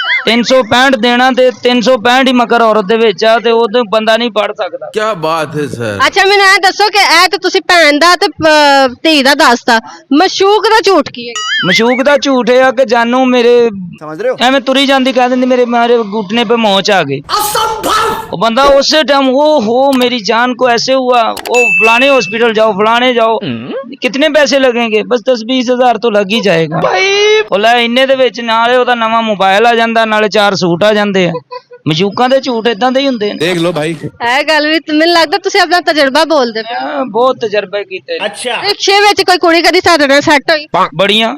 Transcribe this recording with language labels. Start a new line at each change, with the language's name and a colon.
Punjabi: 365 ਦੇਣਾ ਤੇ 365 ਹੀ ਮਕਰ ਔਰਤ ਦੇ ਵਿੱਚ ਆ, ਤੇ ਉਹ ਬੰਦਾ ਨਹੀਂ ਪੜ ਸਕਦਾ।
Hindi: क्या बात है सर?
Punjabi: ਅੱਛਾ ਮੈਨੂੰ ਇਹ ਦੱਸੋ ਕਿ ਇਹ ਤੇ ਤੁਸੀਂ ਭੈਣ ਦਾ ਤੇ ਧੀ ਦਾ ਦੱਸਤਾ, ਮਸ਼ੂਕ ਦਾ ਝੂਠ ਕੀ ਹੈ? ਮਸ਼ੂਕ ਦਾ ਝੂਠ ਇਹ ਆ ਕਿ ਜਾਨੂ ਮੇਰੇ
Hindi: समझ रहे हो?
Punjabi: ਐਵੇਂ ਤੁਰੀ ਜਾਂਦੀ ਕਹਿ ਦਿੰਦੀ ਮੇਰੇ
Hindi: घुटने पे मोच आ गई। वो बंदा उसी टाइम ओ हो मेरी जान को ऐसे हुआ, वो फलाने हॉस्पिटल जाओ, फलाने जाओ, कितने पैसे लगेंगे? बस 10-20 हज़ार तो लग ही जाएगा।
Punjabi: ਉਹ ਲੈ ਇੰਨੇ ਦੇ ਵਿੱਚ ਨਾਲੇ ਉਹਦਾ ਨਵਾਂ ਮੋਬਾਈਲ ਆ ਜਾਂਦਾ, ਨਾਲੇ 4 ਸੂਟ ਆ ਜਾਂਦੇ ਆ। ਮਸ਼ੂਕਾਂ ਦੇ ਝੂਠ ਇਦਾਂ ਦੇ ਹੀ ਹੁੰਦੇ ਨੇ।
Hindi: देख लो भाई।
Punjabi: ਇਹ ਗੱਲ ਵੀ ਮੈਨੂੰ ਲੱਗਦਾ ਤੁਸੀਂ ਆਪਣਾ ਤਜਰਬਾ ਬੋਲਦੇ ਪਏ ਹੋ। ਹਾਂ, ਬਹੁਤ ਤਜਰਬੇ ਕੀਤੇ। ਰਿਕਸ਼ੇ ਵਿੱਚ ਕੋਈ ਕੁੜੀ ਕਦੀ ਸਾਡੇ ਨਾਲ ਸੈੱਟ ਹੋਈ? ਬੜੀਆਂ।